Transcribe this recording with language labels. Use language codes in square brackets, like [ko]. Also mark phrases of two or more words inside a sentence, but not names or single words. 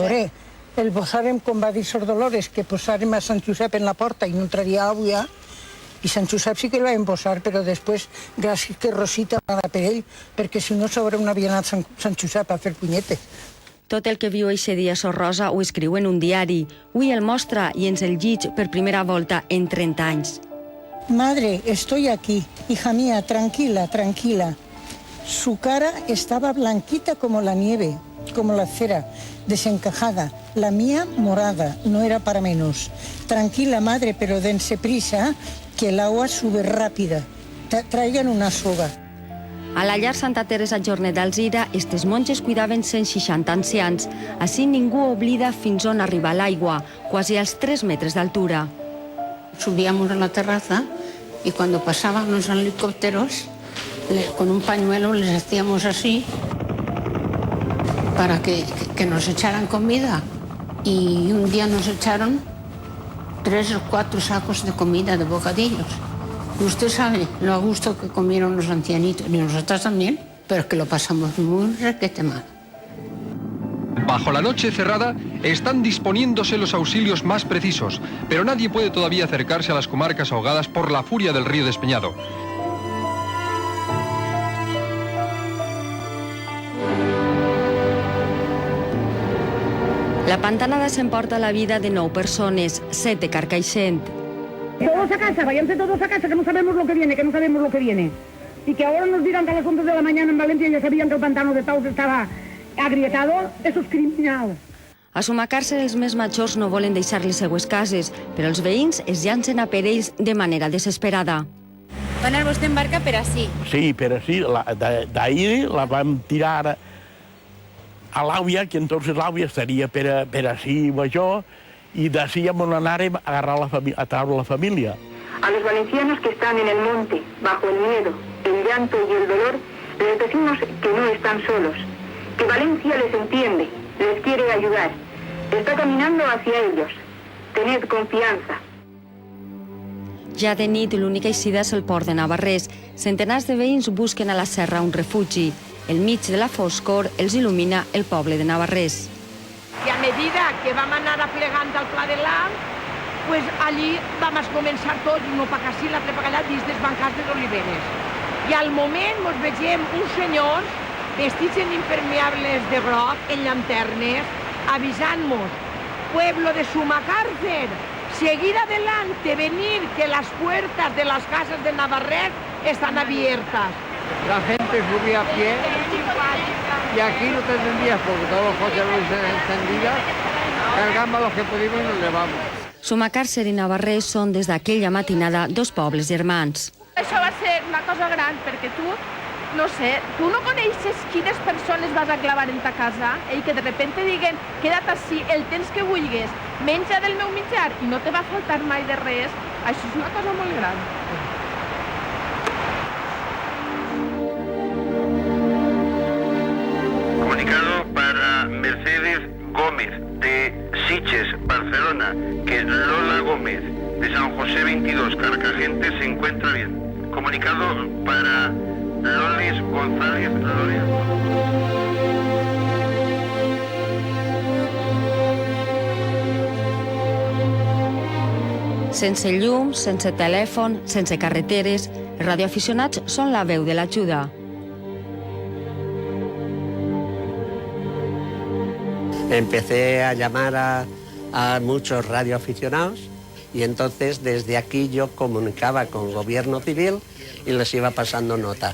[ca] A veure, el posàrem, com va dir Sor Dolores, que posàrem a Sant Josep en la porta i no entraria aigua, i Sant Josep sí que el vam posar, però després, gràcies que Rosita va anar per ell, perquè si no sobre no havia anat Sant Josep a fer punyetes. Tot el que viu eixe dia Sor Rosa ho escriu en un diari. Avui el mostra i ens el llig per primera volta en 30 anys. [es] Madre, estoy aquí. Hija mía, tranquila, tranquila. Su cara estaba blanquita como la nieve, como la cera, desencajada. La mía morada, no era para menos. Tranquila, madre, pero dense prisa, que el agua sube rápida. Traigan una soga. [ca] A la llar Santa Teresa Jornet d'Alzira, estes monges cuidaven 160 ancians. Així ningú oblida fins on arriba l'aigua, quasi als 3 metres d'altura. [es] Subíamos a la terraza y cuando pasaban los helicópteros, con un pañuelo les hacíamos así para que nos echaran comida. Y un día nos echaron 3 o 4 sacos de comida, de bocadillos. Y usted sabe lo a gusto que comieron los ancianitos, y nosotras también, pero que lo pasamos muy requete mal. Bajo la noche cerrada están disponiéndose los auxilios más precisos, pero nadie puede todavía acercarse a las comarcas ahogadas por la furia del río Despeñado. [ca] La pantanada s'emporta la vida de 9 persones, 7 de Carcaixent. [es] Todos a casa, váyanse todos a casa, que no sabemos lo que viene, Y que ahora nos dirán que a las 11 de la mañana en Valencia ya sabían que el pantano de Taus estaba agrietado, eso es criminal. [ca] A Sumacar-se els més majors no volen deixar les seues cases, però els veïns es llancen a per ells de manera desesperada. Va anar vostè en barca per ací? Sí, per ací. D'ahir la vam tirar a l'àvia, que entonces l'àvia seria per ací major, i d'ací on anàrem a agarrar a treure la família. [es] A los valencianos que están en el monte, bajo el miedo, el llanto y el dolor, les decimos que no están solos, que Valencia les entiende, les quiere ayudar, está caminando hacia ellos. Tened confianza. [ca] Ja de nit, l'única eixida és el port de Navarrés. Centenars de veïns busquen a la serra un refugi. El mig de la foscor els il·lumina el poble de Navarrés. I [es] a medida que [ca] vam anar aplegant al Pla de l'Alt, pues allí vam començar tots, un pa ací, l'altre pa allà, dins dels bancars de les oliveres. I al moment ens vegem uns senyors vestits en impermeables de groc, en llanternes, [es] avisant-nos, pueblo de Sumacárcer, seguir adelante, venir, que las puertas de las casas de Navarrés están abiertas. La gente subía a pie y aquí no te entendías porque todos los coches luces encendidas, cargamos los que pudimos y nos llevamos. [ca] Sumacárcer i Navarrés són des d'aquella matinada dos pobles germans. Això va ser una cosa gran perquè tu, no sé, tu no coneixes quines persones vas a clavar en ta casa i que [es] de repente [ca] diguen queda't ací el temps que vulguis, menja del meu menjar i no te va faltar mai de res, això és una cosa molt gran. [es] Comunicado para Mercedes Gómez de Sitges, Barcelona, que Lola Gómez de San José 22, Carcagente, se encuentra bien. Comunicado para Lolis González Loreto. [ca] Sense llum, sense telèfon, sense carreteres, els radioaficionats són la veu de l'ajuda. [es] Empecé a llamar a muchos radioaficionados y entonces desde aquí yo comunicaba con el gobierno civil y les iba pasando nota.